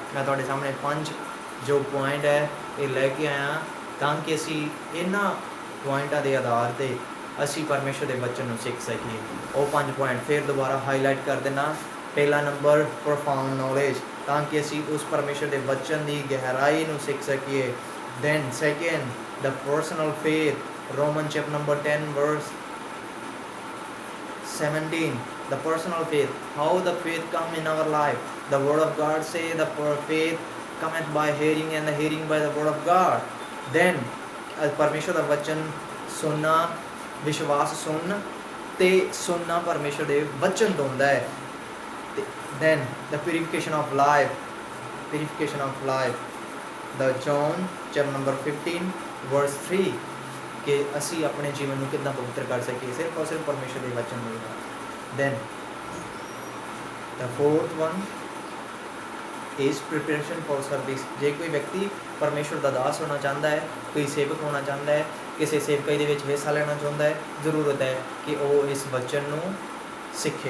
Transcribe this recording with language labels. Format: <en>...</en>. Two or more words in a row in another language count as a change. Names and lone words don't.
<pa>ਮੈਂ ਤੁਹਾਡੇ ਸਾਹਮਣੇ 5 ਜੋ ਪੁਆਇੰਟ ਹੈ ਇਹ ਲੈ ਕੇ ਆਇਆ ਤਾਂ ਕਿ ਅਸੀਂ ਇਹਨਾਂ ਪੁਆਇੰਟਾਂ ਦੇ ਆਧਾਰ 'ਤੇ ਅਸੀਂ ਪਰਮੇਸ਼ਰ ਦੇ ਵਚਨ ਨੂੰ ਸਿੱਖ ਸਕੀਏ। ਉਹ 5 ਪੁਆਇੰਟ ਫਿਰ ਦੁਬਾਰਾ ਹਾਈਲਾਈਟ ਕਰ ਦੇਣਾ। ਪਹਿਲਾ ਨੰਬਰ</pa> <en>profound knowledge,</en> <pa>ਤਾਂ ਕਿ ਅਸੀਂ ਉਸ ਪਰਮੇਸ਼ਰ ਦੇ ਵਚਨ ਦੀ ਗਹਿਰਾਈ ਨੂੰ ਸਿੱਖ ਸਕੀਏ।</pa> <en>Then second the personal faith, Roman chapter number 10 verse 17, the personal faith, how the faith come in our life. The word of God say the faith cometh by hearing and the hearing by the word of God.</en> <pa>Then ਪਰਮੇਸ਼ਰ ਦਾ ਵਚਨ ਸੁਣਨਾ, ਵਿਸ਼ਵਾਸ ਸੁਣ ਤੇ ਸੁਣਨਾ ਪਰਮੇਸ਼ਰ ਦੇ ਵਚਨ ਤੋਂ ਹੁੰਦਾ ਹੈ।</pa> <en>Then the purification of life, purification of life, the John chapter number 15 verse 3,</en> <pa>ਕਿ ਅਸੀਂ ਆਪਣੇ ਜੀਵਨ ਨੂੰ ਕਿੱਦਾਂ ਪਵਿੱਤਰ ਕਰ ਸਕੀਏ ਸਿਰਫ ਔਰ ਸਿਰਫ ਪਰਮੇਸ਼ਰ ਦੇ ਵਚਨ ਦੇ ਨਾਲ।</pa> <en>Then the fourth one is preparation for service.</en> <pa>ਜੇ ਕੋਈ ਵਿਅਕਤੀ ਪਰਮੇਸ਼ਰ ਦਾ ਦਾਸ ਹੋਣਾ ਚਾਹੁੰਦਾ ਹੈ, ਕੋਈ ਸੇਵਕ ਹੋਣਾ ਚਾਹੁੰਦਾ ਹੈ, ਕਿਸੇ ਸੇਵਕਾਈ ਦੇ ਵਿੱਚ ਹਿੱਸਾ ਲੈਣਾ ਚਾਹੁੰਦਾ ਹੈ, ਜ਼ਰੂਰਤ ਹੈ ਕਿ ਉਹ ਇਸ ਵਚਨ ਨੂੰ ਸਿੱਖੇ।</pa>